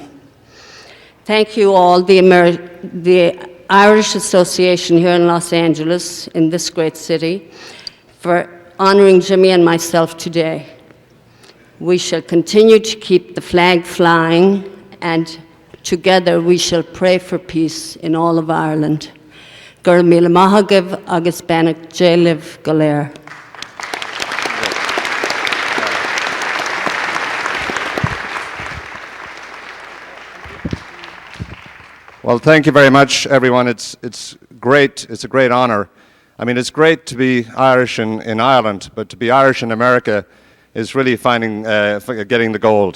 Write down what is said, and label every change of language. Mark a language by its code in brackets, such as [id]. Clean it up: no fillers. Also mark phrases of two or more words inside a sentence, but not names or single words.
[en] Thank you all, the Irish Association here in Los Angeles, in this great city, for honoring Jimmy and myself today. We shall continue to keep the flag flying, and together we shall pray for peace in all of Ireland. [ga] Gur míle maithagibh agus beannacht déilibh go léir. [en] Well, thank you very much, everyone. It's great. It's a great honor. I mean, it's great to be Irish in Ireland, but to be Irish in America is really getting the gold.